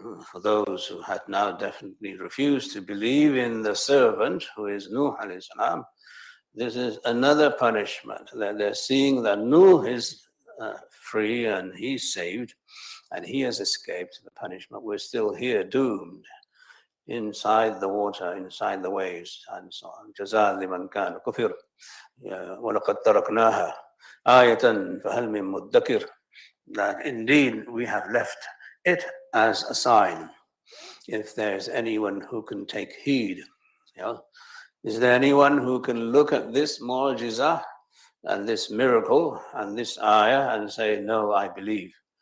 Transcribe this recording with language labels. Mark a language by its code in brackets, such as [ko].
[en] For those who had now definitely refused to believe in the servant, who is Nuh alayhi salam, this is another punishment. That they're seeing that Nuh is free and he's saved and he has escaped the punishment, we're still here doomed inside the water, inside the waves, and so on. [ar] جزاء لمن كان كفر ولقد تركناها آية فهل من مدكر. [en] That indeed we have left it as a sign. If there's anyone who can take heed, is there anyone who can look at this mu'jizah and this miracle and this ayah and say, no, I believe.